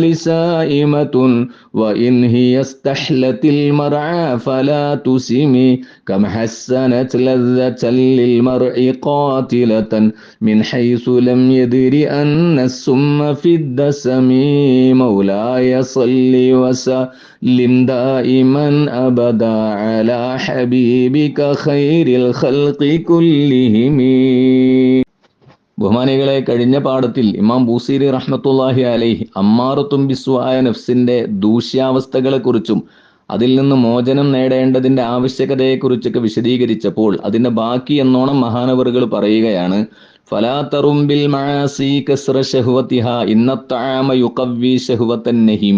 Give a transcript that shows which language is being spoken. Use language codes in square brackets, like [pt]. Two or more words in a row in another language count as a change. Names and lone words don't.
[ar] سائمة وإن هي استحلت المرعى فلا تسم كم حسنت لذة للمرء قاتلة من حيث لم يدر أن السم في الدسم مولاي صل وسلم دائما أبدا على حبيبك خير الخلق كلهم. [ml] ബഹുമാനികളെ, കഴിഞ്ഞ പാഠത്തിൽ ഇമാം ബൂസീരി [ar] رحمة الله عليه أمارة بالسوء [ml] നഫ്സിന്റെ ദൂഷ്യാവസ്ഥകളെക്കുറിച്ചും അതിൽ നിന്ന് മോചനം നേടേണ്ടതിന്റെ ആവശ്യകതയെക്കുറിച്ചൊക്കെ വിശദീകരിച്ചപ്പോൾ അതിന്റെ ബാക്കി എന്നോണം മഹാനവറുകൾ പറയുകയാണ്, [ar] فلا ترم بالمعاصي كسر شهوتها إن الطعام يقوي شهوة النهم.